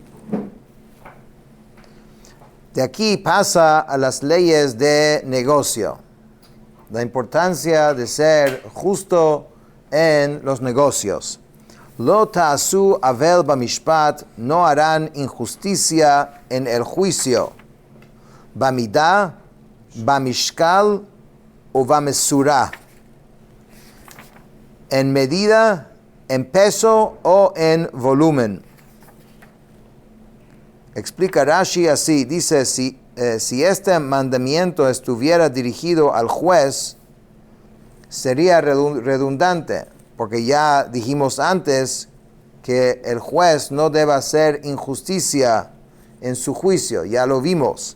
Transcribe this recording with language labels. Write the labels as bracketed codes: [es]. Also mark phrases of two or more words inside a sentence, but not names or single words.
[es] De aquí pasa a las leyes de negocio. La importancia de ser justo en los negocios. [he] לא תעשו עול במשפט, [es] no harán injusticia en el juicio. [he] במידה, במשקל או במשורה. [es] En medida, en peso o en volumen. Explica Rashi así, dice, si este mandamiento estuviera dirigido al juez, sería redundante, porque ya dijimos antes que el juez no debe hacer injusticia en su juicio, ya lo vimos.